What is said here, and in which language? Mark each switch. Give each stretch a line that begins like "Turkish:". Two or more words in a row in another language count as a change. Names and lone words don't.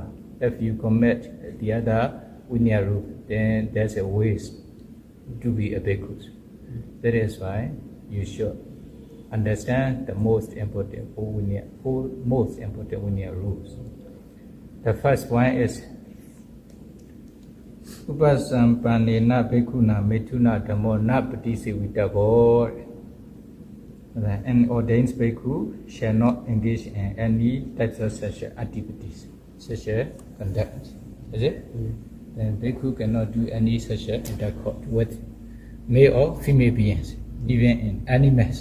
English: If you commit the other vinaya rule, then there's a ways to be a bhikkhu. That is why you should understand the most important 4 most important vinaya rules. The first one is
Pali: Upasampanena bhikkhuna mithuna dhammo na patisevitavo.
English: An ordained bhikkhu shall not engage in any types of sexual activities, sexual conduct. Is it? Then bhikkhu cannot do any sexual intercourse with male or female beings, even in animals.